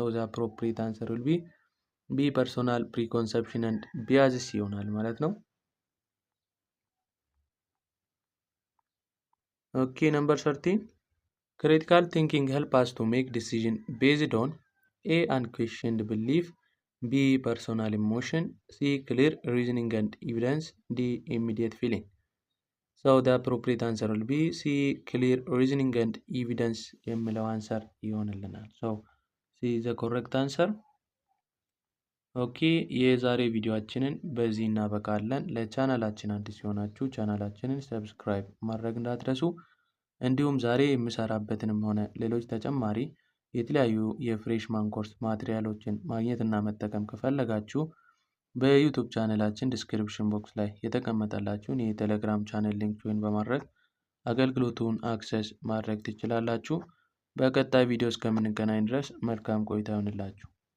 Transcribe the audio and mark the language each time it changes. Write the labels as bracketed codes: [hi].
[en] ዘ አፕሮፕሪየት አንሰር ዊል ቢ ፐርሶናል ፕሪኮንሰፕሽን ኤንድ ቢያዝስ [am] ይሆናል ማለት ነው። [en] ኦኬ ነምበር 13 critical thinking help us to make decision based on A. unquestioned belief. B. personal emotion. C. clear reasoning and evidence. D. immediate feeling. the appropriate answer will be C. clear reasoning and evidence [am] የሚለው አንሰር ይሆንልናል። [en] C is the correct answer. [am] ኦኬ የዛሬ ቪዲዮአችንን በዚህ እናበቃለን። ለቻናላችን አዲስ የሆናችሁ ቻናላችንን ሰብስክራይብ ማድረግ እንዳትረሱ። እንዲሁም ዛሬ የምሰራበትንም ሆነ ሌሎች ተጨማሪ የተለያዩ የፍሬሽማን ኮርስ ማቴሪያሎችን ማግኘትና መጠቀም ከፈለጋችሁ በዩቲዩብ ቻናላችን ዲስክሪፕሽን ቦክስ ላይ የተቀመጠላችሁን የቴሌግራም ቻናል ሊንክ ጆይን በማድረግ አገልግሎቱን አክሰስ ማድረግ ትችላላችሁ። በቀጣይ ቪዲዮ እስከምንገናኝ ድረስ መልካም ቆይታ ይሁንላችሁ።